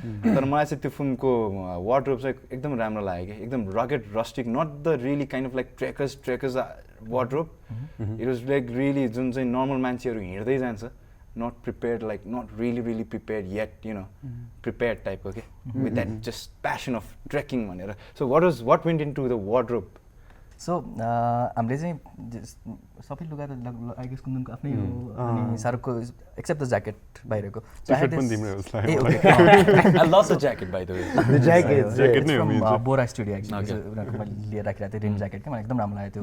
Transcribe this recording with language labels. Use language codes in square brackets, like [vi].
[ne] तर मलाई चाहिँ त्यो फिल्मको wardrobe चाहिँ एकदम राम्रो लाग्यो कि एकदम rugged, rustic, [en] not the really kind of like trekkers wardrobe. It was like really [ne] जुन चाहिँ normal मान्छेहरू हिँड्दै जान्छ, [en] not prepared, like not really prepared yet, prepared type, okay, with that just passion of trekking भनेर. So what went into the wardrobe? [ne] So हामीले चाहिँ सबै लुगा त [en] I guess [ne] कुन्दनको आफ्नै हो अनि सारुकको एक्सेप्ट द ज्याकेट बाहिरको. [en] I lost the jacket, by the way. The jacket. [ne] Jacket नै हो मेरो. बोरा स्टुडियो एक्चुअली उनीहरूको मैले लिएर राखिरहेको थिएँ रेन ज्याकेट, मलाई एकदम राम्रो लाग्यो त्यो.